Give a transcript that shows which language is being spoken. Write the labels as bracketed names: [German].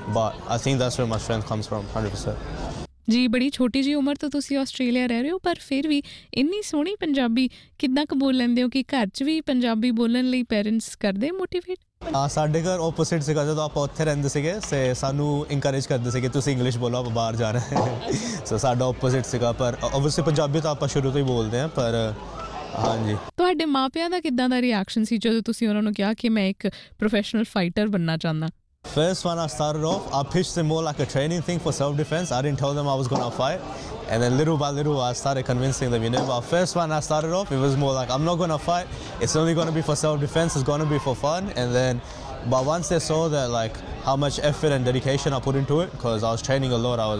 [English] But I think that's where my strength comes from, 100%. [Punjabi] ਜੀ ਬੜੀ ਛੋਟੀ ਜਿਹੀ ਉਮਰ ਤੋਂ ਤੁਸੀਂ ਆਸਟ੍ਰੇਲੀਆ ਰਹਿ ਰਹੇ ਹੋ ਪਰ ਫਿਰ ਵੀ ਇੰਨੀ ਸੋਹਣੀ ਪੰਜਾਬੀ ਕਿੱਦਾਂ ਕਬੂਲ ਲੈਂਦੇ ਹੋ ਕਿ ਘਰ 'ਚ ਵੀ ਪੰਜਾਬੀ ਬੋਲਣ ਲਈ ਪੇਰੈਂਟਸ ਕਰਦੇ ਮੋਟੀਵੇਟ ਸਾਡੇ ਘਰ ਓਪੋਜ਼ਿਟ ਸੀਗਾ ਜਦੋਂ ਆਪਾਂ ਉੱਥੇ ਰਹਿੰਦੇ ਸੀਗੇ ਸੇ ਸਾਨੂੰ ਇਨਕਰੇਜ ਕਰਦੇ ਸੀਗੇ ਤੁਸੀਂ ਇੰਗਲਿਸ਼ ਬੋਲੋ ਆਪਾਂ ਬਾਹਰ ਜਾ ਰਹੇ ਸੋ ਸਾਡਾ ਓਪੋਜ਼ਿਟ ਸੀਗਾ ਪਰ ਓਬਵੀਅਸਲੀ ਪੰਜਾਬੀ ਤਾਂ ਆਪਾਂ ਸ਼ੁਰੂ ਤੋਂ ਹੀ ਬੋਲਦੇ ਹਾਂ ਪਰ ਹਾਂਜੀ ਤੁਹਾਡੇ ਮਾਪਿਆਂ ਦਾ ਕਿੱਦਾਂ ਦਾ ਰਿਐਕਸ਼ਨ ਸੀ ਜਦੋਂ ਤੁਸੀਂ ਉਹਨਾਂ ਨੂੰ ਕਿਹਾ ਕਿ ਮੈਂ ਇੱਕ ਪ੍ਰੋਫੈਸ਼ਨਲ ਫਾਈਟਰ ਬਣਨਾ ਚਾਹੁੰਦਾ [English] First one I started off, I pitched them more like a training thing for self-defense. I didn't tell them I was going to fight. And then little by little, I started convincing them, you know. But first one I started off, it was more like, I'm not going to fight. It's only going to be for self-defense. It's going to be for fun. And then, but once they saw that, like, how much effort and dedication I put into it, because I was training a lot.